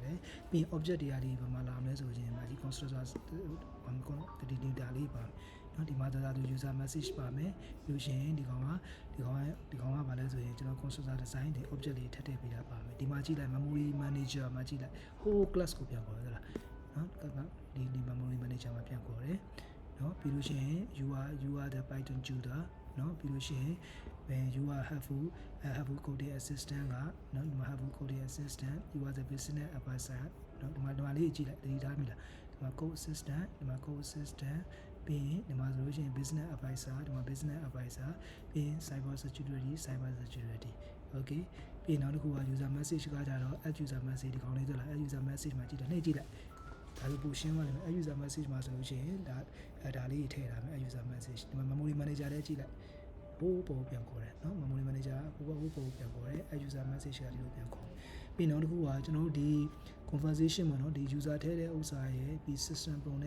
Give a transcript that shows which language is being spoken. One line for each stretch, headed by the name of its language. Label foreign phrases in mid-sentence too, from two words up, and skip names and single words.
Burmese: တယ်ပြီးရင် object တွေကဒီဘယ်မှာလာမလဲဆိုရင်ဒီ constructor ဒီ data လေးပါနော်ဒီမှာဒါသူ
English: user message
Burmese: ပါမယ်ပြီးလို့ရှိရင်ဒီကောင်ကဗာလဲ ဆိုရင်ကျွန်တော်
English: constructor design
Burmese: တွေ object တွေထပ်ထည့်ပေးတာပါမယ်ဒီမှာကြည့်လိုက်
English: memory manager
Burmese: မှာကြည့်လိုက်
English: whole class
Burmese: ကိုပြန်ခေါ် ရသလားနော်ဒီ
English: memory manager
Burmese: မှာပြန်ခေါ်တယ်နော်ပြီးလို့ရှိရင်
English: you are the python tutor
Burmese: နော်ပြီးလို့ရှိရင်
English: you are helpful coding assistant
Burmese: ကနော်ဒီမှာ
English: helpful coding assistant you are the business advisor
Burmese: နော်ဒီမှာလေးကြည့်လိုက်တတိထားမိလားဒီမှာ
English: code assistant
Burmese: ဒီမှာ
English: code assistant
Burmese: ပြီးရင်ဒီမှာဆိုလို့ရှိရင်
English: business advisor
Burmese: ဒီမှာ
English: business advisor
Burmese: ပြီးရင်
English: cyber security
Burmese: okay ပြီးရင်နောက်တစ်ခုက
English: user message
Burmese: ကကြတော့
English: add user message
Burmese: ဒီကောင်လေးတွေ့လား
English: add user message
Burmese: မှာကြည့်တယ်နှိပ်ကြည့်လိုက်ဒါဆိုပိုရှင်းသွားတယ်
English: add user message
Burmese: မှာဆိုလို့ရှိရင်ဒါလေးထည့်ထားမယ်
English: add user message
Burmese: ဒီမှာ
English: memory manager
Burmese: လေးကြည့်လိုက်ဟိုးပေါ်ပြန်ခေါ်တယ်နော်
English: memory manager
Burmese: ဟိုပေါ်ပြန်ခေါ်တယ်
English: add user message
Burmese: ကဒီလိုပြန်ခေါ်ပြီးနောက်တစ်ခုကကျွန်တော်တို့ဒီ conversation မှာနော်ဒီ user ထဲတဲ့ဥစ္စာရဲ့ပြီး system ပုံနဲ့